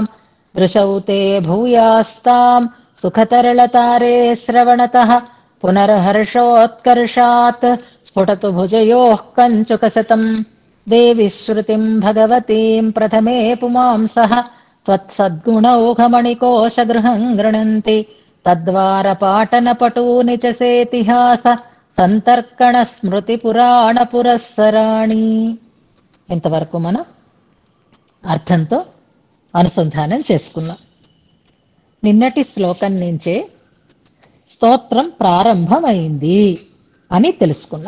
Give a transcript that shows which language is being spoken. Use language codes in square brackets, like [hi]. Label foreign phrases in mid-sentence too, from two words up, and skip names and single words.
[sa] दृशौ ते भूयास्ताम् सुखतरलतारे श्रवणतः पुनर्हर्षोत्कर्षात् स्फुटतु भुजयोः कञ्चुकशतम्. देवि श्रुतिम् भगवतीम् प्रथमे पुमांसः त्वत्सद्गुणौघमणिकोशगृहम् गृह्णन्ति. तद्वारपाटनपटूनि च सेतिहास సంతర్కణ స్మృతి పురాణ పురస్సరాణి. [te] ఇంతవరకు మనం అర్థంతో అనుసంధానం చేసుకున్నాం. నిన్నటి శ్లోకం నుంచే స్తోత్రం ప్రారంభమైంది అని తెలుసుకున్నాం.